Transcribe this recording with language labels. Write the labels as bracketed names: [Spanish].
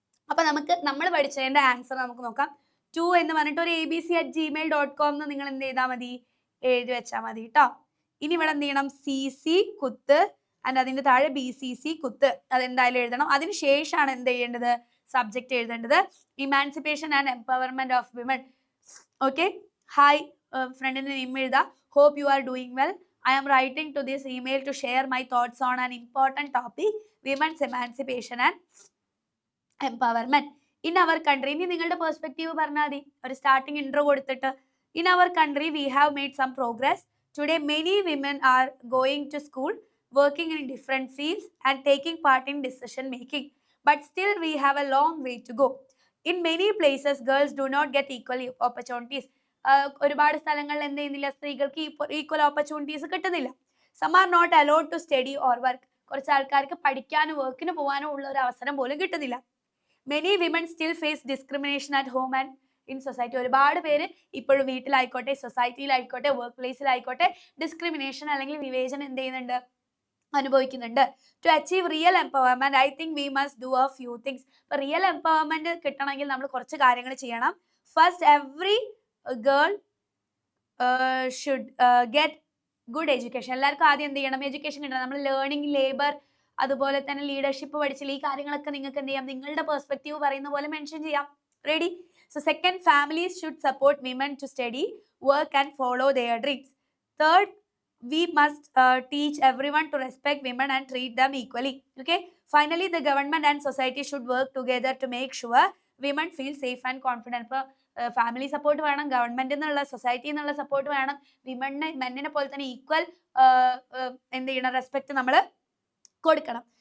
[Malayalam] അപ്പോൾ നമ്മൾ പഠിച്ചതിൻ്റെ ആൻസർ നമുക്ക് നോക്കാം. 2 എന്ന് പറഞ്ഞിട്ട് ഒരു abc@gmail.com എന്ന് നിങ്ങൾ എന്ത് ചെയ്താൽ മതി, എഴുതി വെച്ചാൽ മതി കേട്ടോ. ഇനി ഇവിടെ എന്ത് ചെയ്യണം, CC കുത്ത് ആൻഡ് അതിൻ്റെ താഴെ BCC കുത്ത്, അതെന്തായാലും എഴുതണം. അതിന് ശേഷമാണ് എന്ത് ചെയ്യേണ്ടത്, സബ്ജക്റ്റ് എഴുതേണ്ടത്. Emancipation and empowerment of women. Okay, hi ഫ്രണ്ടിന്റെ നെയിം എഴുതുക. [English] Hope you are doing well. I am writing to this email to share my thoughts on an important topic, women's emancipation and empowerment. In our country, [Malayalam] ഇനി നിങ്ങളുടെ perspective പറഞ്ഞാൽ മതി, ഒരു starting intro കൊടുത്തിട്ട്. [English] In our country, we have made some progress. Today, many women are going to school, working in different fields and taking part in decision making. But still, we have a long way to go. In many places, girls do not get equal opportunities. [Malayalam] ഒരുപാട് സ്ഥലങ്ങളിൽ എന്ത് ചെയ്യുന്നില്ല, സ്ത്രീകൾക്ക് equal opportunities കിട്ടുന്നില്ല. [English] Some are not allowed to study or work. [Malayalam] കുറച്ച് ആൾക്കാർക്ക് പഠിക്കാനോ വർക്കിന് പോകാനോ ഉള്ള ഒരു അവസരം പോലും കിട്ടുന്നില്ല. [English] Many women still face discrimination at home and in society. [Malayalam] ഒരുപാട് പേര് ഇപ്പോഴും വീട്ടിലായിക്കോട്ടെ, സൊസൈറ്റിയിലായിക്കോട്ടെ, വർക്ക് പ്ലേസിലായിക്കോട്ടെ ഡിസ്ക്രിമിനേഷൻ അല്ലെങ്കിൽ വിവേചനം എന്ത് ചെയ്യുന്നുണ്ട്, അനുഭവിക്കുന്നുണ്ട്. [English] To achieve real empowerment, I think we must do a few things. [Malayalam] ഇപ്പൊ റിയൽ എംപവർമെന്റ് കിട്ടണമെങ്കിൽ നമ്മൾ കുറച്ച് കാര്യങ്ങൾ ചെയ്യണം. [English] First, every girl should get good education. [Malayalam] എല്ലാവർക്കും ആദ്യം എന്ത് ചെയ്യണം, എഡ്യൂക്കേഷൻ കിട്ടണം. നമ്മൾ ലേണിംഗ്, ലേബർ, അതുപോലെ തന്നെ ലീഡർഷിപ്പ് പഠിച്ചില്ല. ഈ കാര്യങ്ങളൊക്കെ നിങ്ങൾക്ക് എന്ത് ചെയ്യാം, നിങ്ങളുടെ പെർസ്പെക്റ്റീവ് പറയുന്ന പോലെ മെൻഷൻ ചെയ്യാം. Ready? [English] So second, families should support women to study, work and follow their dreams. Third, we must teach everyone to respect women and treat them equally. Okay, finally the government and society should work together to make sure women feel safe and confident. [Malayalam] ഇപ്പോൾ family support വേണം, government എന്നുള്ള society എന്നുള്ള support വേണം. മെന്നിനെ പോലെ തന്നെ equal എന്ത് ചെയ്യണം, respect നമ്മൾ കൊടുക്കണം.